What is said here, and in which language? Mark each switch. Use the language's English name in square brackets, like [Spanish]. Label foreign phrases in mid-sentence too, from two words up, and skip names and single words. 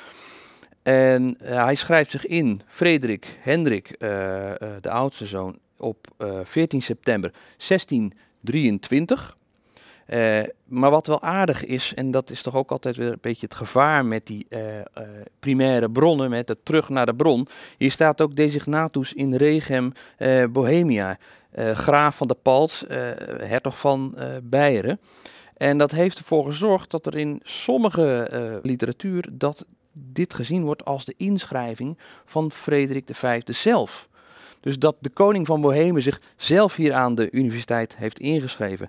[Dutch] En hij schrijft zich in, Frederik Hendrik, de oudste zoon, op 14 september 1623. Maar wat wel aardig is, en dat is toch ook altijd weer een beetje het gevaar met die primaire bronnen, met het terug naar de bron. Hier staat ook [Latin] designatus in regem Bohemia, [Dutch] graaf van de Palts, hertog van Beieren. En dat heeft ervoor gezorgd dat er in sommige literatuur dat dit gezien wordt als de inschrijving van Frederik V zelf. Dus dat de koning van Bohemen zich zelf hier aan de universiteit heeft ingeschreven.